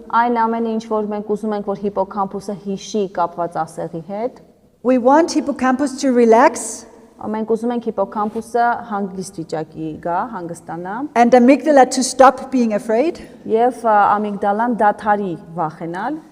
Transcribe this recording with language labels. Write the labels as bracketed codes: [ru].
[hy] Այն ամենը, ինչ որ մենք ուզում ենք, որ հիպոկամպուսը հիշի կապված ասեղի հետ, [en] we want hippocampus to relax [hy] մենք ուզում ենք հիպոկամպուսը հանգիստ վիճակի գա, հանգստանա, [en] and amygdala to stop being afraid. [hy] եւ ամիգդալան դադարի վախենալ։